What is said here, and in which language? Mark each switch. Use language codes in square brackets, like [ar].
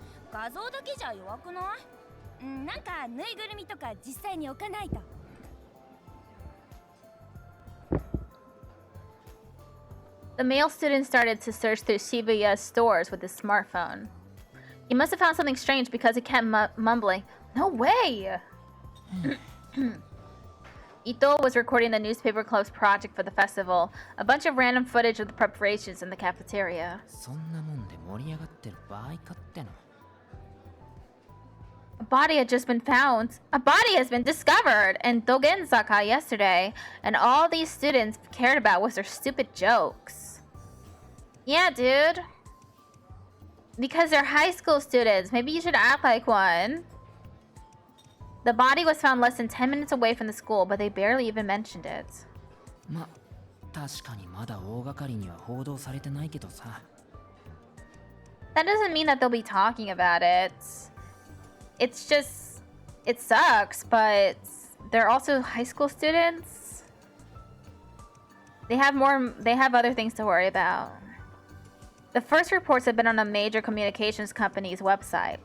[ja] 画像だけじゃ弱くない？なんかぬいぐるみとか実際に置かないと。 [en] The male student started to search through Shibuya's stores with his smartphone. He must have found something strange because he kept mumbling, "No way!" Ito was recording the newspaper club's project for the festival, a bunch of random footage of the preparations in the cafeteria. [ja] そんなもんで盛り上がってる場合かっての。 [en] A body had just been found. A body has been discovered in Dogenzaka yesterday, and all these students cared about was their stupid jokes. Yeah, dude. Because they're high school students. Maybe you should act like one. The body was found less than 10 minutes away from the school, but they barely even mentioned it. [ja] ま、確かにまだ大掛かりには報道されてないけどさ。 [en] That doesn't mean that they'll be talking about it. It's just, it sucks, but they're also high school students. They have other things to worry about. The first reports had been on a major communications company's website.